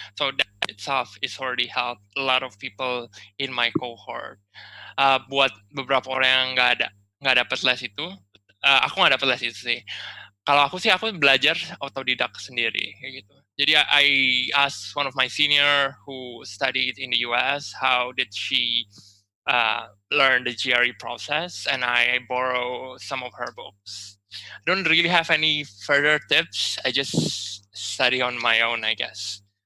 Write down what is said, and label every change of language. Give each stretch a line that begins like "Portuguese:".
English: So that itself is already helped a lot of people in my cohort.
Indonesian: Buat beberapa orang yang nggak dapat les itu, aku nggak dapat les itu sih. Kalau aku belajar otodidak sendiri kayak gitu. Jadi
English: I asked one of my senior who studied in the US how did she learn the GRE process, and I borrow some of her books. I don't really have any further tips. I just study on my own, I guess.